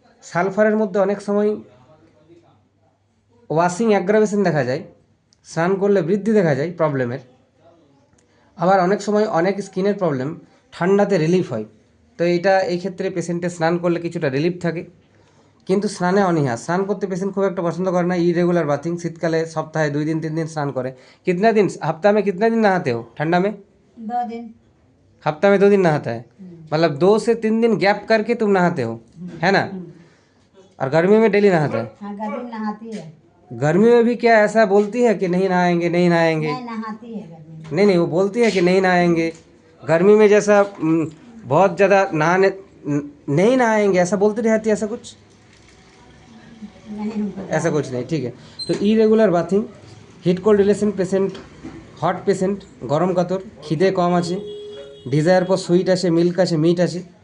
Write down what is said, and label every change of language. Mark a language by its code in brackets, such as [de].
[bn] সালফারের মধ্যে অনেক সময় ওয়াশিং অ্যাগ্রাভেশন দেখা যায়, স্নান করলে বৃদ্ধি দেখা যায় প্রবলেমের। আবার অনেক সময় অনেক স্কিনের প্রবলেম ঠান্ডাতে রিলিফ হয়। তো এইটা এই ক্ষেত্রে পেশেন্টের স্নান করলে কিছুটা রিলিফ থাকে। কিন্তু স্নানে অনীহা, স্নান করতে পেশেন্ট খুব একটা পছন্দ করে না। ইরেগুলার বাথিং, শীতকালে সপ্তাহে [hi] 2 दिन 3 दिन स्नान करे। कितना दिन हफ्ता में, कितना दिन नहाते हो ठंडा में? 2 दिन। हफ्ता में 2 दिन नहाता है, मतलब 2 से 3 दिन गैप करके तुम नहाते हो, है ना? और गर्मी में डेली नहाता है? हाँ, गर्मी में नहाती है। गर्मी में भी क्या ऐसा बोलती है कि नहीं नहाएंगे, नहीं नहाएंगे? नहीं, नहाती है गर्मी में। नहीं, वो बोलती है कि नहीं नहाएंगे। गर्मी में जैसा बहुत ज़्यादा नहाने, नहीं नहाएंगे ऐसा बोलती रहती है, ऐसा कुछ? नहीं, हमको ऐसा कुछ नहीं। ठीक है। [bn] तो irregular bathing, hit cold relation patient, hot patient, গরম কাতর, খিদে কম আছে, ডিজায়ার ফর সুইট আছে, মিল্ক আছে, মিট আছে।